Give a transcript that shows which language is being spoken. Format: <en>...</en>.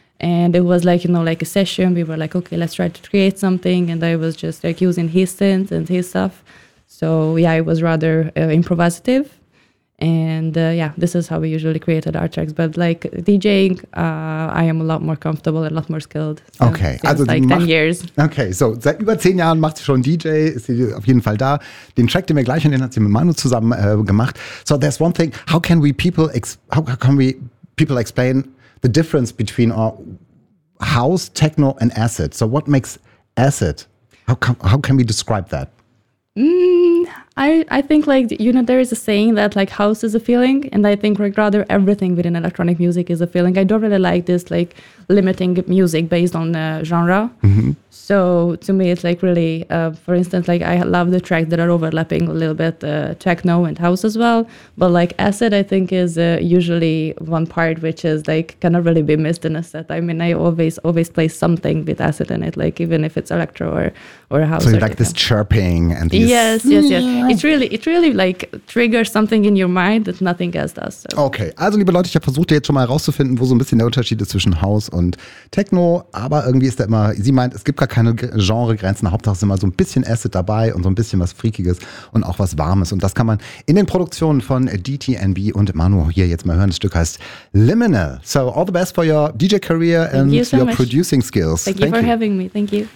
<en>And it was like, you know, like a session. We were like, okay, let's try to create something. And I was just like using his synth and his stuff. So yeah, it was rather improvisative. And this is how we usually created our tracks. But like DJing, I am a lot more comfortable and a lot more skilled. Okay. Also like 10 years.</en> <de>Okay, so seit über 10 Jahren macht sie schon DJ, ist sie auf jeden Fall da. Den Track, den wir gleich hören, hat sie mit Manu zusammen gemacht.</de> <en>So there's one thing, how can we people explain the difference between our house, techno and acid? So what makes acid? How can we describe that? I think like, you know, there is a saying that like house is a feeling, and I think like rather everything within electronic music is a feeling. I don't really like this like limiting music based on genre. Mm-hmm. So to me, it's like really, for instance, like I love the tracks that are overlapping a little bit, techno and house as well. But like acid, I think is usually one part which is like cannot really be missed in a set. I mean, I always play something with acid in it, like even if it's electro or house. So you like this chirping and these. Yes. It really like triggers something in your mind that nothing else does. So.</en> <de>Okay, also liebe Leute, ich habe versucht, jetzt schon mal herauszufinden, wo so ein bisschen der Unterschied ist zwischen house und techno. Aber irgendwie ist da immer, sie meint, es gibt gar keine Genregrenzen. Hauptsache sind immer so ein bisschen Acid dabei und so ein bisschen was Freakiges und auch was Warmes. Und das kann man in den Produktionen von DTNB und Manu hier jetzt mal hören. Das Stück heißt Liminal.</de> <en>So all the best for your DJ career and you so your much. Producing skills. Thank you for having me. Thank you.</en>